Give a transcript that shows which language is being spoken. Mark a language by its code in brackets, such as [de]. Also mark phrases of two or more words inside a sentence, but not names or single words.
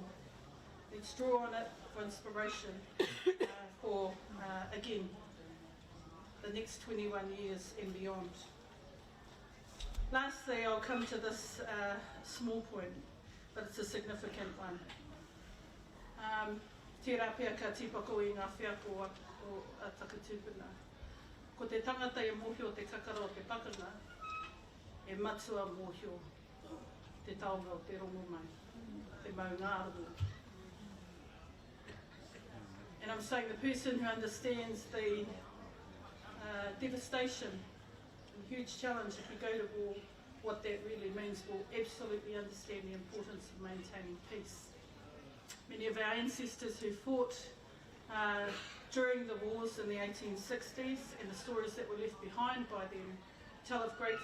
[en] Let's draw on it for inspiration for, again, the next 21 years and beyond. Lastly, I'll come to this small point, but it's a significant one. [mi] Tērā pia ka tīpako I ngā whiako o a takatūpuna. Ko te tangata e mōhio te kakara o te pakanga, e matua mōhio te taonga o te rongo mai, te maungārongo. [en] And I'm saying the person who understands the devastation and huge challenge if we go to war, what that really means, will absolutely understand the importance of maintaining peace. Many of our ancestors who fought during the wars in the 1860s and the stories that were left behind by them tell of great